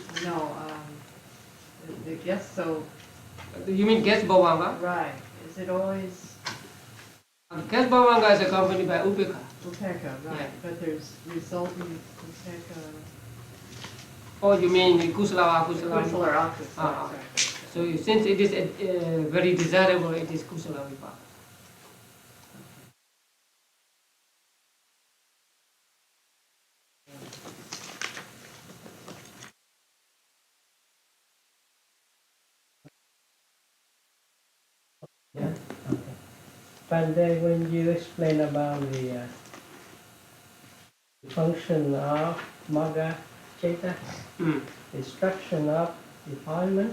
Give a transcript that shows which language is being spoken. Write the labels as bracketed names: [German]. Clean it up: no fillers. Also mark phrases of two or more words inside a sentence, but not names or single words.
[English] No, the guest, so... You mean guest bhavanga? Right. Is it always... Guest bhavanga is accompanied by upeka. Upeka, right. Yeah. But there's resulting upeka... Oh, you mean kusala or akusala? Kusala or akusala. So since it is very desirable, it is [Pali] kusala vipaka. [English] Yeah. Okay. But then when you explain about the function of [Pali] Magga Cheta, [English] destruction of defilement,